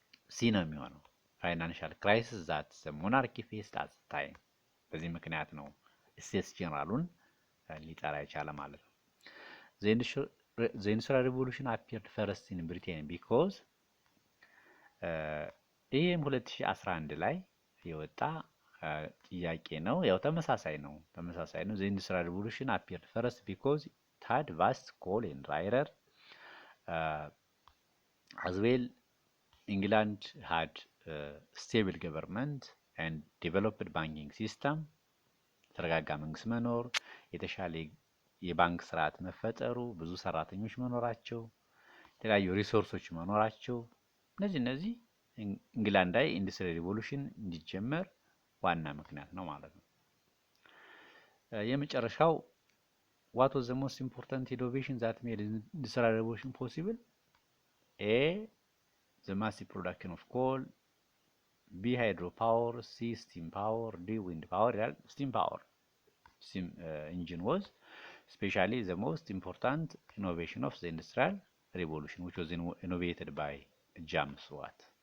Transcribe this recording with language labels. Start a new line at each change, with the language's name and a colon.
Amharic: ሲ ነው የሚሆነው።
English: ፋይናንሻል ክራይሲስ ዛት ዘ ሞናርኪ ፌስድ አት ታይም።
Amharic: በዚህ ምክንያት ነው ስቴትስ ጀነራሉን ሊጠራ የቻለ ማለት ነው።
English: ዘ ኢንዱስትሪያል ሪቮሉሽን አፒርድ ፈርስት ኢን ብሪቴን ቢኮዝ
Amharic: ይህም 2011 ላይ የወጣ ጥያቄ ነው። ያው ተመሳሳይ ነው።
English: ዘ ኢንዱስትሪያል ሪቮሉሽን አፒርድ ፈርስት ቢኮዝ it had vast coal and iron as well. England had stable government and developed banking system.
Amharic: ተረጋጋ መንግስት መኖር፣ የተሻለ የባንክ ስርዓት መፈጠሩ፣ ብዙ ሰራተኞች መኖራቸው፣ የተለያዩ ሪሶርሶች መኖራቸው እነዚህ ኢንግላንድ ላይ ኢንዱስትሪያል ሪቮሉሽን እንዲጀመር ዋና ምክንያት ነው ማለት ነው። የመጨረሻው
English: what was the most important innovation that made industrial revolution possible? A. the massive production of coal, B. hydropower, C. steam power, D. wind power. Steam power, steam engine was especially the most important innovation of the industrial revolution, which was innovated by James Watt.